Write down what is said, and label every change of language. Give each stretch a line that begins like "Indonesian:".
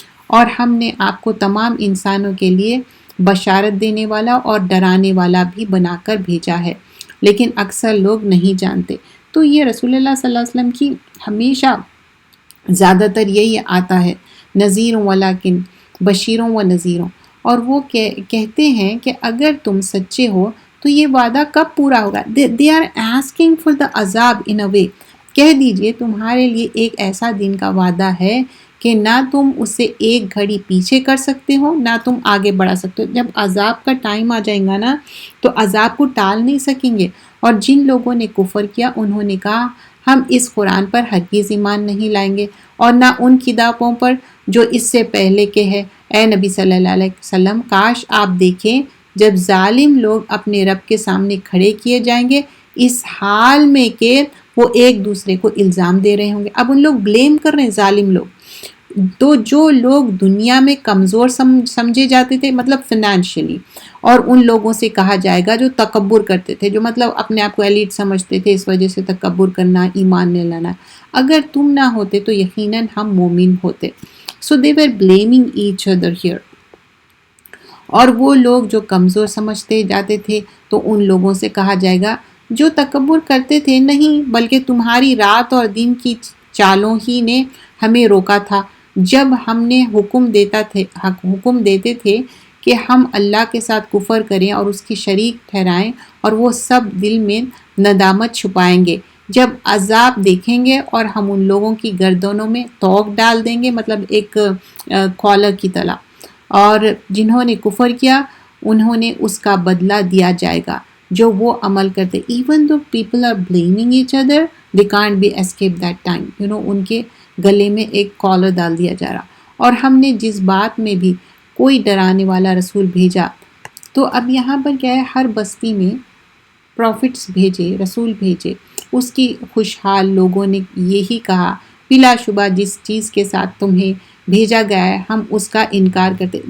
Urdu: اور ہم نے آپ کو تمام انسانوں کے لیے بشارت دینے والا اور ڈرانے والا بھی بنا کر بھیجا ہے، لیکن اکثر لوگ نہیں جانتے. تو یہ رسول اللہ صلی اللہ علیہ وسلم کی ہمیشہ زیادہ تر یہی آتا ہے، نذیروں ولیکن بشیروں و نذیروں. اور وہ کہتے ہیں کہ اگر تم سچے ہو تو یہ وعدہ کب پورا ہوگا.
English: they are asking for the عذاب in a way.
Urdu: کہہ دیجئے تمہارے لیے ایک ایسا دن کا وعدہ ہے کہ نہ تم اسے ایک گھڑی پیچھے کر سکتے ہو نہ تم آگے بڑھا سکتے ہو. جب عذاب کا ٹائم آ جائے گا نا تو عذاب کو ٹال نہیں سکیں گے. اور جن لوگوں نے کفر کیا انہوں نے کہا ہم اس قرآن پر ہرگز ایمان نہیں لائیں گے اور نہ ان کتابوں پر جو اس سے پہلے کے ہے. اے نبی صلی اللہ علیہ وسلم کاش آپ دیکھیں جب ظالم لوگ اپنے رب کے سامنے کھڑے کیے جائیں گے اس حال میں کہ وہ ایک دوسرے کو الزام دے رہے ہوں گے. اب ان لوگ بلیم کر رہے ہیں ظالم لوگ. تو جو لوگ دنیا میں کمزور سمجھے جاتے تھے مطلب فنانشلی، اور ان لوگوں سے کہا جائے گا جو تکبر کرتے تھے، جو مطلب اپنے آپ کو ایلیٹ سمجھتے تھے، اس وجہ سے تکبر کرنا، ایمان نہیں لانا، اگر تم نہ ہوتے تو یقیناً ہم مومن ہوتے.
English: So they were blaming each other here.
Urdu: اور وہ لوگ جو کمزور سمجھتے جاتے تھے تو ان لوگوں سے کہا جائے گا جو تکبر کرتے تھے نہیں بلکہ تمہاری رات اور دن کی چالوں ہی نے ہمیں روکا تھا جب ہم نے حکم دیتے تھے کہ ہم اللہ کے ساتھ کفر کریں اور اس کی شریک ٹھہرائیں، اور وہ سب دل میں ندامت چھپائیں گے جب عذاب دیکھیں گے، اور ہم ان لوگوں کی گردنوں میں توق ڈال دیں گے، مطلب ایک کالر کی طرح، اور جنہوں نے کفر کیا انہوں نے اس کا بدلہ دیا جائے گا جو وہ عمل کرتے.
English: Even though people are blaming each other, they can't be escape that time.
Urdu: ان کے گلے میں ایک کالر ڈال دیا جا رہا. اور ہم نے جس بات میں بھی کوئی ڈرانے والا رسول بھیجا، تو اب یہاں پر کیا ہے، ہر بستی میں پروفٹس بھیجے، رسول بھیجے، اس کی خوشحال لوگوں نے یہی کہا بلا شبہ جس چیز کے ساتھ تمہیں بھیجا گیا ہے ہم اس کا انکار کرتے.